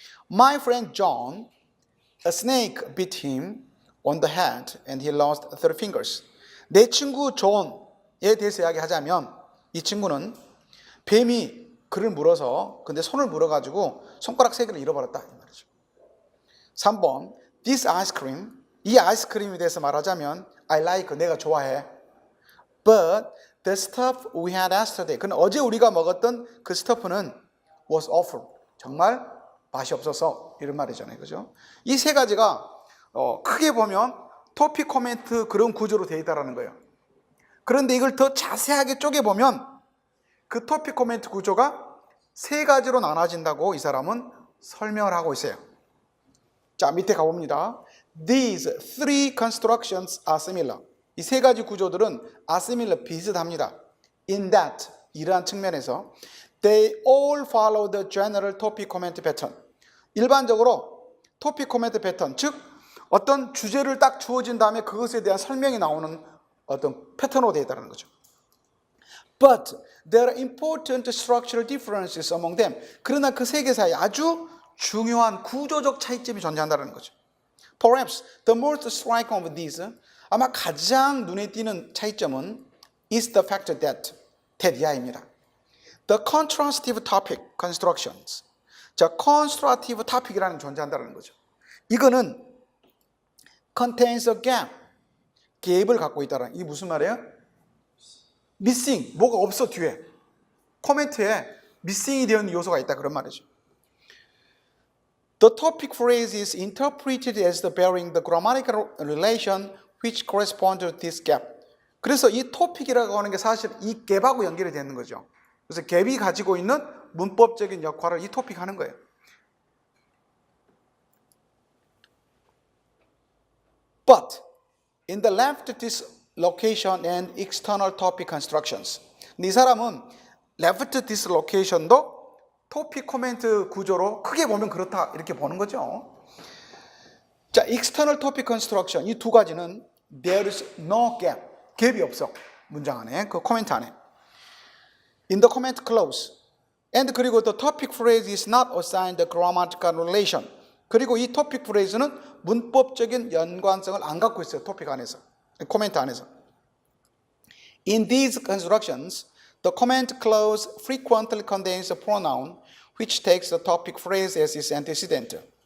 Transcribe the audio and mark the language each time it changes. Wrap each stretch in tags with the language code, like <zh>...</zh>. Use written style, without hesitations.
<en>My friend John, a snake bit him on the hand and he lost 3 fingers.</en> <ko>내 친구 존에 대해서 이야기하자면 이 친구는 뱀이 그를 물어서 근데 손을 물어가지고 손가락 3개를 잃어버렸다 이 말이죠. 3번.</ko> <en>This ice cream,</en> <ko>이 아이스크림에 대해서 말하자면</ko> <en>I like,</en> <ko>내가 좋아해.</ko> <en>But the stuff we had yesterday,</en> <ko>그는 어제 우리가 먹었던 그 스터프는</ko> <en>was awful,</en> <ko>정말 맛이 없어서 이런 말이잖아요. 그죠? 이 3가지가 크게 보면 토픽 코멘트 그런 구조로 되어 있다는 거예요. 그런데 이걸 더 자세하게 쪼개보면 그 토픽 코멘트 구조가 3가지로 나눠진다고 이 사람은 설명을 하고 있어요. 자, 밑에 가봅니다.</ko> <en>These 3 constructions are similar.</en> <ko>이 3가지 구조들은</ko> <en>are similar,</en> <ko>비슷합니다.</ko> <en>In that,</en> <ko>이러한 측면에서</ko> <en>they all follow the general topic comment pattern.</en> <ko>일반적으로 토픽 코멘트 패턴, 즉 어떤 주제를 딱 주어진 다음에 그것에 대한 설명이 나오는 어떤 패턴으로 되어 있다는 거죠.</ko> <en>But there are important structural differences among them.</en> <ko>그러나 그 3개 사이에 아주 중요한 구조적 차이점이 존재한다는 거죠.</ko> <en>Perhaps the most striking of these,</en> <ko>아마 가장 눈에 띄는 차이점은</ko> <en>is the fact that</en> <ko>이하입니다.</ko> <en>The contrastive topic constructions.</en> <ko>자, constructive topic이라는 게 존재한다는 거죠. 이거는</ko> <en>contains a gap,</en> <ko>갭을 갖고 있다는, 이게 무슨 말이에요? missing, 뭐가 없어 뒤에. 코멘트에 missing이 되어 있는 요소가 있다 그런 말이죠.</ko> <en>The topic phrase is interpreted as the bearing the grammatical relation which corresponds to this gap.</en> <ko>그래서 이 topic이라고 하는 게 사실 이 갭하고 연결이 되는 거죠. 그래서 갭이 가지고 있는 문법적인 역할을 이 토픽 하는 거예요.</ko> <en>But in the left dislocation and external topic constructions.</en> <ko>이 사람은 left dislocation도 토픽 코멘트 구조로 크게 보면 그렇다 이렇게 보는 거죠.</ko> <en>자, external topic construction</en> <ko>이 두 가지는</ko> <en>there is no gap,</en> <ko>갭이 없어. 문장 안에, 그 코멘트 안에.</ko> <en>In the comment clause. And</en> <ko>그리고</ko> <en>the topic phrase is not assigned the grammatical relation.</en> <ko>그리고 이 topic phrase는 문법적인 연관성을 안 갖고 있어요. 토픽 안에서. 코멘트 안에서.</ko> <en>In these constructions, the comment clause frequently contains a pronoun which takes the topic phrase as its antecedent.</en>